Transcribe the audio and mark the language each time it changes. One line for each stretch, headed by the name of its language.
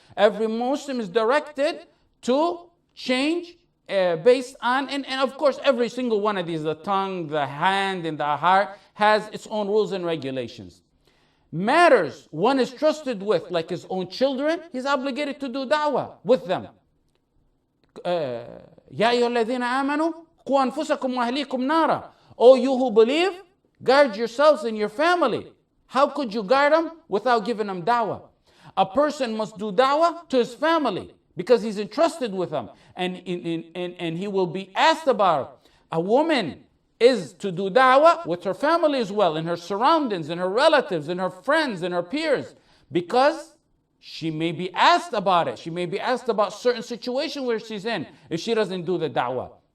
English: Every Muslim is directed to change based on, and of course every single one of these, the tongue, the hand, and the heart, has its own rules and regulations. Matters one is trusted with, like his own children, he's obligated to do da'wah with them.
Arabic: يا أيها الذين آمنوا قوا أنفسكم وأهليكم نارا.
English: O you who believe, guard yourselves and your family. How could you guard them without giving them da'wah? A person must do da'wah to his family because he's entrusted with them, and he will be asked about it. A woman is to do da'wah with her family as well, in her surroundings, in her relatives, in her friends, in her peers, because she may be asked about it. She may be asked about certain situation where she's in if she doesn't do the da'wah.